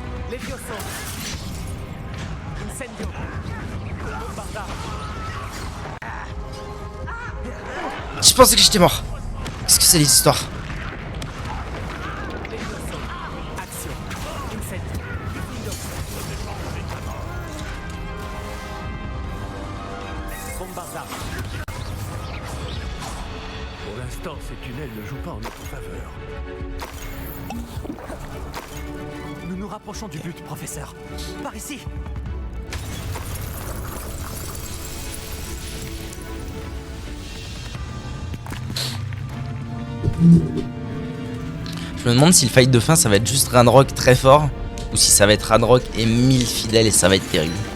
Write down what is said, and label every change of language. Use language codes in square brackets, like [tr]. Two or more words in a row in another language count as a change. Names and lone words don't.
[fr] Levioso. Incendio. Bombarda. Je pensais que j'étais mort. Qu'est-ce que c'est les histoires? Levioso. Action. Incendio. Diffindo. Bombarda. Pour l'instant, ces tunnels ne jouent pas en notre faveur. Nous nous rapprochons du but, professeur. Par ici. Je me demande si le fight de fin ça va être juste Ranrock très fort ou si ça va être Ranrock et 1000 fidèles et ça va être terrible.